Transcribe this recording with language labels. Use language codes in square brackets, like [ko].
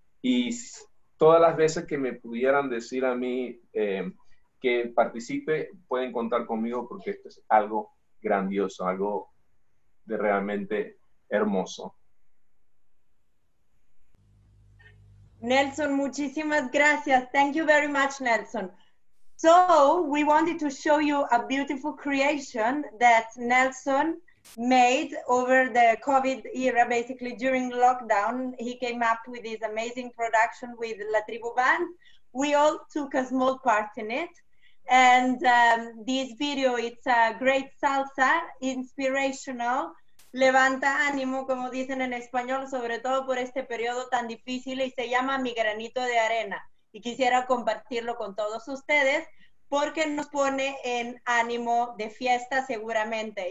[es] Y todas las veces que me pudieran decir a mí que participe, pueden contar conmigo, porque esto es algo grandioso, algo de realmente hermoso. Nelson, muchísimas gracias. [en] Thank you very much, Nelson. So we wanted to show you a beautiful creation that Nelson made over the COVID era. Basically, during lockdown, he came up with this amazing production with La Tribu Band. We all took a small part in it. And this video, it's a great salsa, inspirational, [es] levanta ánimo, como dicen en español, sobre todo por este periodo tan difícil, y se llama Mi Granito de Arena. Y quisiera compartirlo con todos ustedes porque nos pone en ánimo de fiesta seguramente.